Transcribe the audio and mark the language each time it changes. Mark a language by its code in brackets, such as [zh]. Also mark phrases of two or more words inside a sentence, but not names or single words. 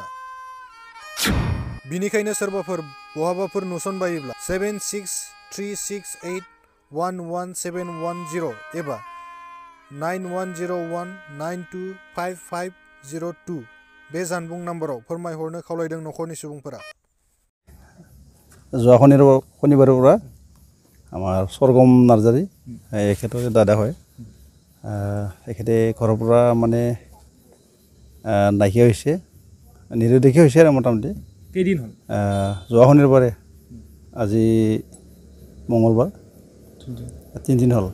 [brx] बिनिखायनो सोरबाफोर बहाबाफोर नुसनबायोब्ला 7636811710 एबा 9101925502 बे जानबुं नाम्बाराव फोरमायहरनो खावलायदों न'खरनि सुबुंफोरा। [as] যোৱা শনিবাৰৰ পৰা আমাৰ সৰগম নাৰ্জাৰী এখেতৰ দাদা হয়। এখেতে ঘৰৰ পৰা মানে নাইকিয়া হৈছে, নিৰুদ্দেশী হৈছে আৰু মোটামুটি। কেইদিন হ'ল? যোৱা শনিবাৰে, আজি মঙলবাৰ, 3 দিন হ'ল।